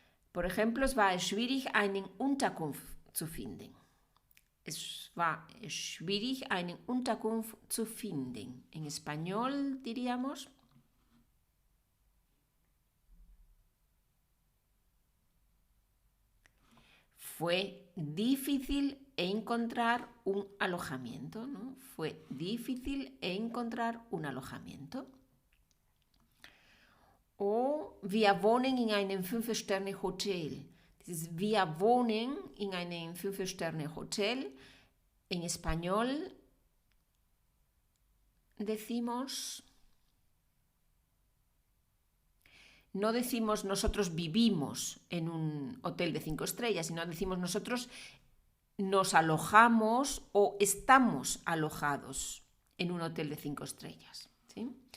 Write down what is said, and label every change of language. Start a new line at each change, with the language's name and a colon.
Spanish: Por ejemplo,
German: es war schwierig, eine Unterkunft zu finden. Es war schwierig, eine Unterkunft zu finden.
Spanish: En español diríamos: fue difícil encontrar un alojamiento, ¿no? Fue difícil encontrar un alojamiento. O
German: wir wohnen in einem 5-Sterne-Hotel. Dieses wir wohnen in einem 5-Sterne-Hotel.
Spanish: En español decimos, no decimos nosotros vivimos en un hotel de 5 estrellas, sino decimos nosotros nos alojamos o estamos alojados en un hotel de 5 estrellas. ¿Sí?